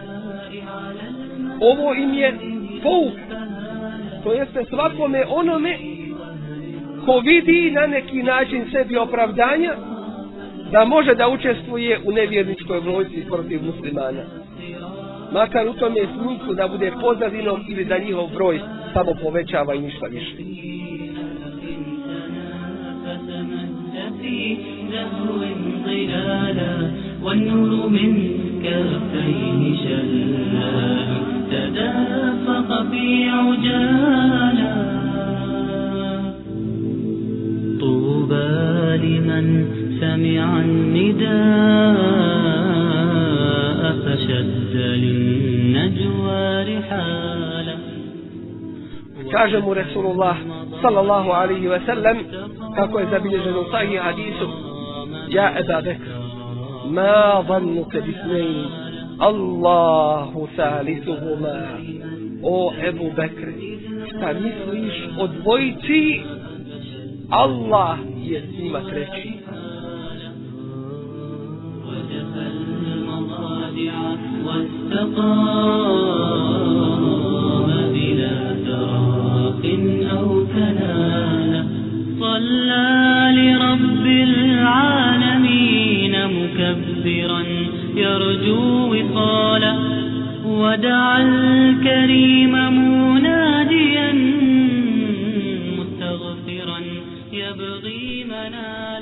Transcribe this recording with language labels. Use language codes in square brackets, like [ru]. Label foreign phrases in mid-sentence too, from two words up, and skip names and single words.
[bs] Ovo im je pouk, to jeste svakome onome ko vidi na neki način sebi opravdanja da može da učestvuje u nevjerničkoj vojsci protiv muslimana, makar u tome smislu da bude pozadinom ili da njihov broj samo povećava i ništa više. [ar] والنور من كفيه شلا تدافق في عجالا. طوبى لمن سمع النداء فشد للنجوى رحالا. [bs] Kaže mu Rasulullah [ar] صلى الله عليه وسلم, [bs] kako je zabilježeno u sahih hadisu: [ar] يا أبا بكر، ما ظنك باثنين، الله ثالثهما. [bs] O Ebu Bekr, šta misliš o dvojici, Allah je s njima treći. [ar] صلى لرب العالمين مكبرا يرجو وصالا، ودعا الكريم مناديا مستغفرا يبغي منالا.